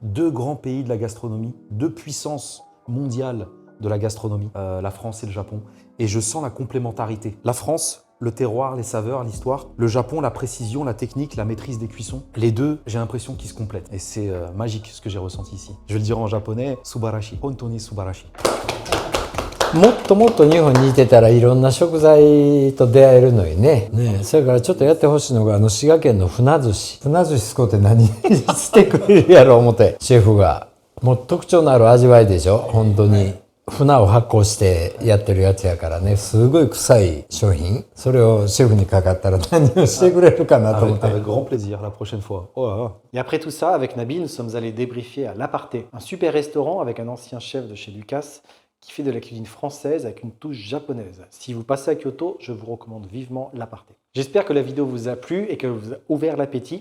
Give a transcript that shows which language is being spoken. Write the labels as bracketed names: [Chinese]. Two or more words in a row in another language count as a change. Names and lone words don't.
[French] 2 grands pays de la gastronomie, 2 puissances mondiales de la gastronomie, la France et le Japon. Et je sens la complémentarité. La France, le terroir, les saveurs, l'histoire. Le Japon, la précision, la technique, la maîtrise des cuissons. Les deux, j'ai l'impression qu'ils se complètent. Et c'est magique ce que j'ai ressenti ici. Je vais le dire en japonais, subarashi. [Japanese] 本当に素晴らしい. もっともっと日本にいてたらいろんな食材と出会えるのにね。それからちょっとやってほしいのが滋賀県の船寿司。船寿司使うて何してくれるやろ思ってシェフが。もう特徴のある味わいでしょ本当に。船を発酵してやってるやつやからね、すごい臭い商品。それをシェフにかかったら何をしてくれるかなと思って。 [French] Avec grand plaisir la prochaine fois. Oh là là. Et après tout ça, avec Nabil, nous sommes allés débriefer à l'Aparté, un super restaurant avec un ancien chef de chez Lucas qui fait de la cuisine française avec une touche japonaise. Si vous passez à Kyoto, je vous recommande vivement l'Aparté. J'espère que la vidéo vous a plu et qu'elle vous a ouvert l'appétit.